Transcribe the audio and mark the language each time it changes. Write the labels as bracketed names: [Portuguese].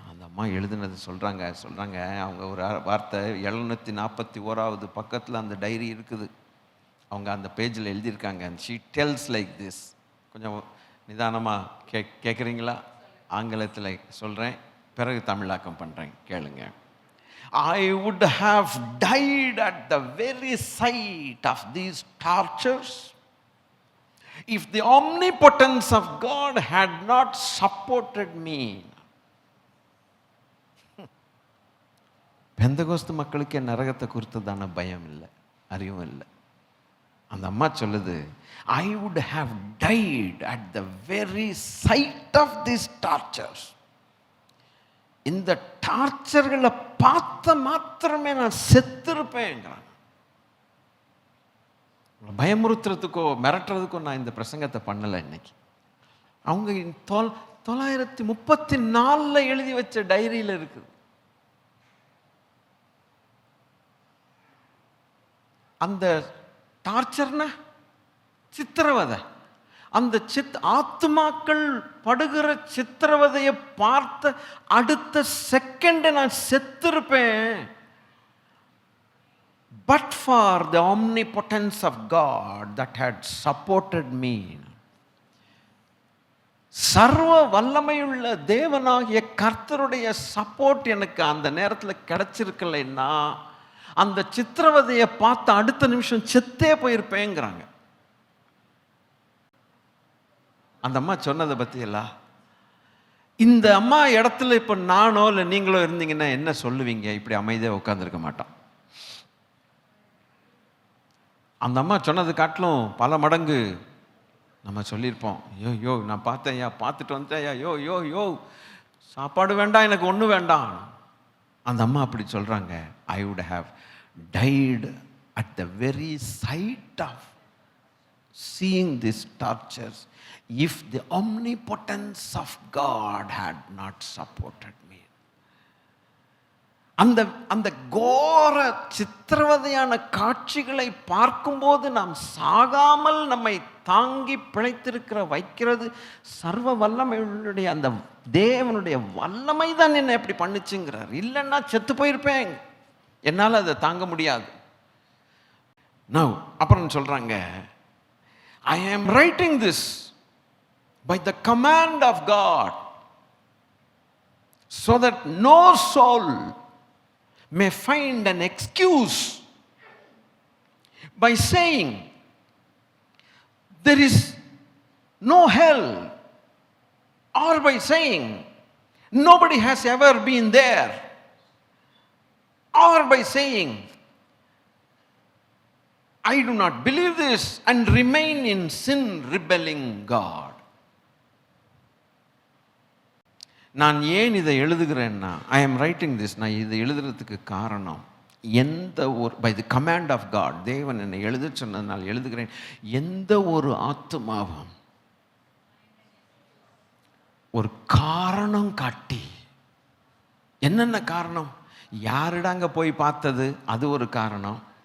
[Tamil] அந்த அம்மா எழுதுனது சொல்கிறாங்க அவங்க ஒரு வார்த்தை 741வது பக்கத்தில் அந்த டைரி இருக்குது. அவங்க அந்த பேஜில் எழுதியிருக்காங்க. [English] And she tells like this. [Tamil] கொஞ்சம் நிதானமாக கேட்குறீங்களா? ஆங்கிலத்தில் சொல்கிறேன், பிறகு தமிழாக்கம் பண்ணுறேன், கேளுங்க. [English] I would have died at the very sight of these tortures if the omnipotence of God had not supported me. [Tamil] Pentecost மக்களுக்கு நரகத்தை குறித்ததான பயம் இல்லை, அறிவும் இல்லை. அந்த அம்மா சொல்லுது, [English] I would have died at the very sight of these tortures. [Tamil] இந்த டார்ச்சர்களை பார்த்த மாத்திரமே நான் செத்திருப்பேங்கிறாங்க. பயமுறுத்துறதுக்கோ மிரட்டுறதுக்கோ நான் இந்த பிரசங்கத்தை பண்ணலை இன்னைக்கு. அவங்க 934 எழுதி வச்ச டைரியில் இருக்குது. அந்த டார்ச்சர்னா சித்திரவதை. அந்த ஆத்துமாக்கள் படுகிற சித்திரவதையை பார்த்த அடுத்த செகண்ட் நான் செத்திருப்பேன். [English] But for the omnipotence of God that had supported me. [Tamil] சர்வ வல்லமையுள்ள தேவனாகிய கர்த்தருடைய சப்போர்ட் எனக்கு அந்த நேரத்தில் கிடைச்சிருக்கலைன்னா அந்த சித்திரவதையை பார்த்த அடுத்த நிமிஷம் செத்தே போயிருப்பேங்கிறாங்க. அந்த அம்மா சொன்னதை பற்றியெல்லாம் இந்த அம்மா இடத்துல இப்போ நானோ இல்லை நீங்களோ இருந்தீங்கன்னா என்ன சொல்லுவீங்க? இப்படி அமைதியாக உட்காந்துருக்க மாட்டோம். அந்த அம்மா சொன்னது காட்டிலும் பல மடங்கு நம்ம சொல்லியிருப்போம். யோ நான் பார்த்தேன் யா, பார்த்துட்டு வந்தேன் யா, யோ சாப்பாடு வேண்டாம், எனக்கு ஒன்றும் வேண்டாம். அந்த அம்மா அப்படி சொல்கிறாங்க. [English] I would have died at the very sight of seeing these tortures if the omnipotence of God had not supported me. [Tamil] அந்த கோர சித்திரவதையான காட்சிகளை பார்க்கும்போது நாம் சாகாமல் நம்மை தாங்கி பிழைத்திருக்கிற வைக்கிறது சர்வ வல்லமையுடைய அந்த தேவனுடைய வல்லமை தான் என்ன எப்படி பண்ணுச்சுங்கிறார். இல்லைன்னா செத்து போயிருப்பேன், என்னால் அதை தாங்க முடியாது. அப்புறம் சொல்றாங்க, [English] I am writing this by the command of God so that no soul may find an excuse by saying there is no hell, or by saying nobody has ever been there, or by saying I do not believe this and remain in sin, rebelling God. [Tamil] நான் ஏன் இதை எழுதுகிறேன்னா, [English] I am writing this, [Tamil] நான் இதை எழுதுறதுக்கு காரணம், எந்த ஒரு [English] by the command of God, [Tamil] தேவன் என்னை எழுத சொன்னதுனால் எழுதுகிறேன். எந்த ஒரு ஆத்துமாவும் ஒரு காரணம் காட்டி, என்னென்ன காரணம், யாரிடாங்க போய் பார்த்தது, அது ஒரு காரணம்.